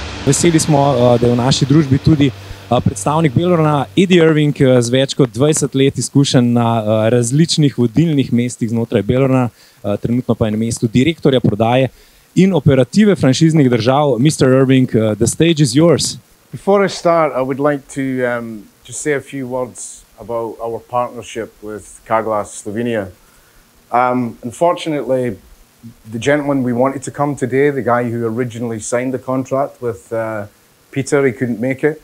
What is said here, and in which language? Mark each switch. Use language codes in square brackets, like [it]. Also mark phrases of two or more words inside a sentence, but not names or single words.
[sl] Veseli smo, da je v naši družbi tudi predstavnik Belrona, Irving, z več kot 20 let izkušenj na različnih vodilnih mestih znotraj Belrona, trenutno pa je na mestu direktorja prodaje in operative franšiznih držav. [en] Mr. Irving, the stage is yours. Before I start, I would like to just say a few words about our partnership with Carglass Slovenia. Unfortunately, the gentleman we wanted to come today, the guy who originally signed the contract with Peter, he couldn't make it.